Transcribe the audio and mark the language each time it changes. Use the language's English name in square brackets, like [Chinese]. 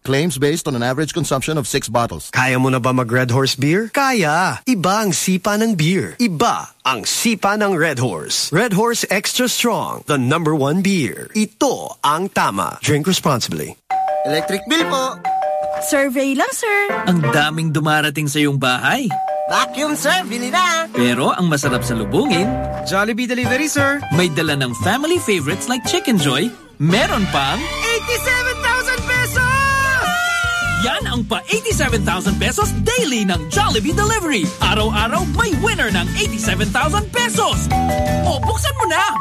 [English] Claims based on an average consumption of 6 bottles. [Filipino] Kaya mo na ba mag-Red Horse Beer? Kaya! Iba ang sipa ng beer. Iba ang sipa ng Red Horse. [English] Red Horse Extra Strong, the number one beer. [Filipino] Ito ang tama. [English] Drink responsibly. Electric bill po! [Filipino] Survey lang, sir. Ang daming dumarating sa iyong bahay. Vacuum, sir. Bili na. Pero ang masarap sa lubungin, [English] Jollibee delivery, sir. [Filipino] May dala ng [English] family favorites like [Filipino] Chicken Joy. Meron pang [English] 87,000 pesos! [Filipino] Yan ang pa 87,000 pesos daily ng Jollibee delivery. Araw-araw, may winner ng 87,000 pesos. O, buksan mo na.